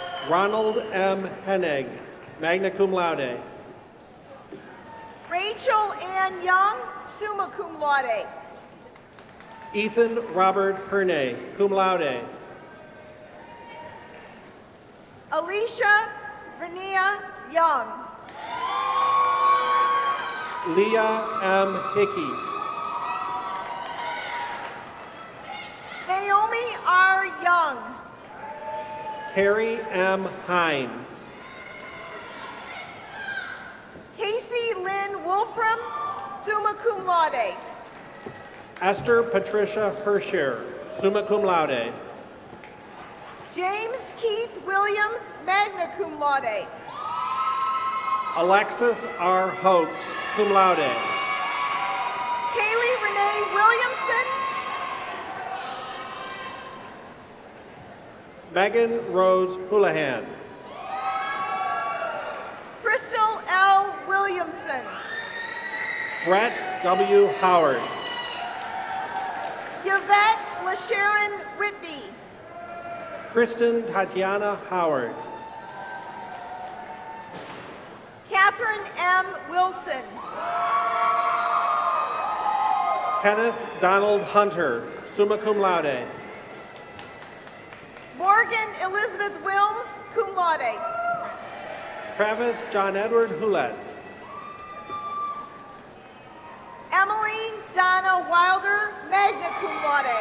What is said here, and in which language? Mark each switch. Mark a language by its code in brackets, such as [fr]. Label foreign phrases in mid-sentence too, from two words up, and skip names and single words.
[en] Ronald M. Hennig, [la] magna cum laude. [en] Rachel Ann Young, [la] summa cum laude. [en] Ethan Robert Hernay, [la] cum laude. [en] Alicia Renea Young. Leah M. Hickey. Naomi R. Young. Carrie M. Hines. Casey Lynn Wolfram, [la] summa cum laude. [en] Esther Patricia Hersher, [la] summa cum laude. [en] James Keith Williams, [la] magna cum laude. [en] Alexis R. Hoax, [la] cum laude. [en] Kaylee Renee Williamson. Megan Rose Houlihan. Crystal L. Williamson. Brett W. Howard. Yvette LaSharon Whitney. Kristen Tatiana Howard. Catherine M. Wilson. Kenneth Donald Hunter, [la] summa cum laude. [en] Morgan Elizabeth Wilms, [la] cum laude. [en] Travis John Edward Houlet. Emily Donna Wilder, [la] magna cum laude.